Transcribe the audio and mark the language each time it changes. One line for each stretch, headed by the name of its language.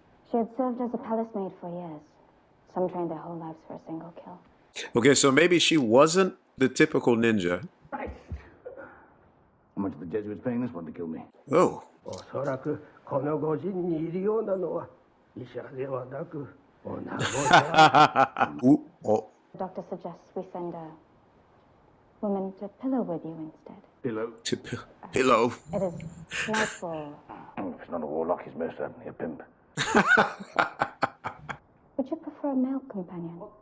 English: She had served as a palace maid for years. Some trained their whole lives for a single kill. Okay, so maybe she wasn't the typical ninja. How much are the Jesuits paying this one to kill me? Oh.
Japanese: おそらくこの御人にいるようなのは医者ではなく女子である。 Ooh, oh.
English: The doctor suggests we send a woman to pillow with you instead. Pillow. Pillow. It is nightfall. If it's not a warlock, he's most certainly a pimp. Would you prefer a male companion?